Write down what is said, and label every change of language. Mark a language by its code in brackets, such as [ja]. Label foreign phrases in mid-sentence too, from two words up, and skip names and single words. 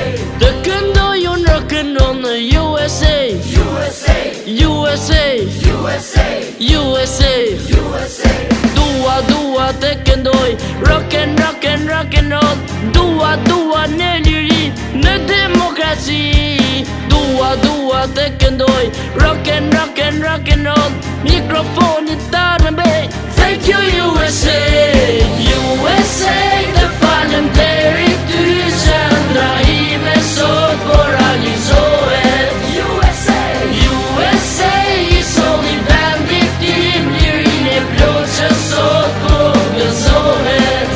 [sq] Të këndoj unë rock'n'roll në USA, USA, USA, USA, USA, USA. Dua të këndoj [en] rock and roll. [sq] Dua në liri, në demokraci. Dua të këndoj [en] rock and roll. [sq] Mikrofonit ta rëmbej. [en] Thank you USA, USA. [sq] Të falem deri ty që ndra ime sot po realizohet. USA, USA. I soli vendit tim, lirin e plot që sot po gëzohet.